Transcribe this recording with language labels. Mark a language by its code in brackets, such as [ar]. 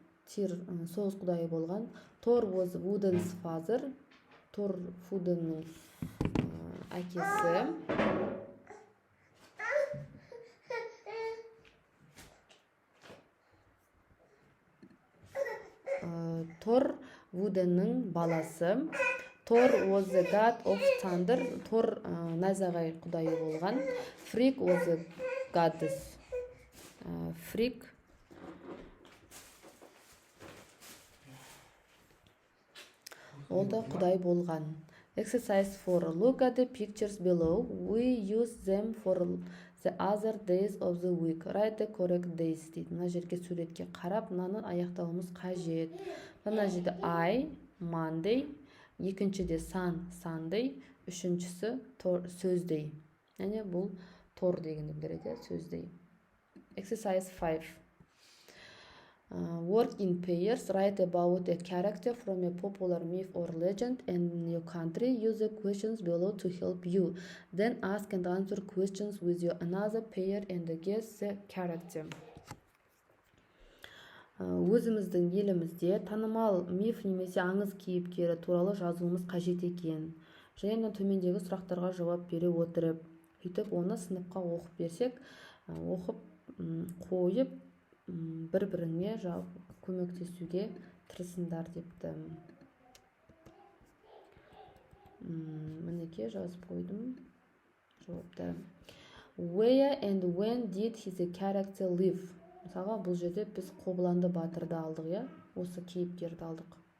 [kk] Tyr соғыс құдайы болған. [en] Thor was Wooden's father. [kk] Thor Woodenның әкесі. Thor Woodenның баласы. [en] Thor was the god of thunder. [kk] Thor найзағай құдайы болған. [en] Frigg was the goddess. [kk] Frigg ол да құдай болған. [en] Exercise 4. Look at the pictures below. We use them for the other days of the week. Write the correct days [kk] дейді. Мына жерге суретке қарап, мынаны аяқтауымыз қажет. Мына жерде I, Monday, екіншіде Sunday, үшіншісі Thursday. Яғни бұл Thor дегенді білдіреді, Thursday. [en] Exercise 5. Work in pairs, write about a character from a popular myth or legend in your country. Use the questions below to help you. Then ask and answer questions with your another pair and guess the character. [kk] Өзіміздің елімізде танымал миф немесе аңыз кейіпкері туралы жазуымыз қажет екен. Және төмендегі сұрақтарға жауап бере отырып, сөйтіп оны сыныпқа оқып берсек, оқып қойып бір-біріңе көмектесуге тырысыңдар депті. Мінеке жазып қойдым жауапты. [en] Where and when did his character live? [kk] Мысалға, бұл жерде біз Қобыланды батырды алдық, я? Осы кейіпкерді алдық.